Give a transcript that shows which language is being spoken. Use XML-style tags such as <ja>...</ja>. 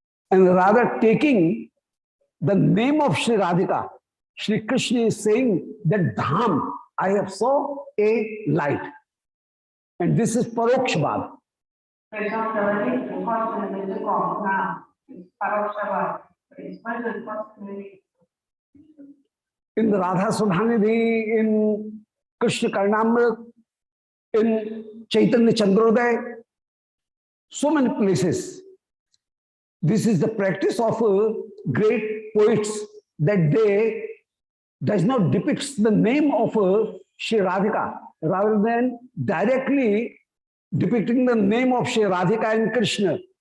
<en>And rather taking the name of Shri Radhika, Shri Krishna is saying that Dham, I have saw a light. And this is Parokshavad.</en> <ru>Причем говорит косвенным языком на порокшава, использует косвенный язык.</ru> <en>In the Radha Sudhanidhi, in Krishna Karnamrit, in Chaitanya Chandrodaya, so many places. This is the practice of great poets, that they does not depict the name of Shri Radhika, rather than directly depicting the name of Shri Radhika and Krishna.</en>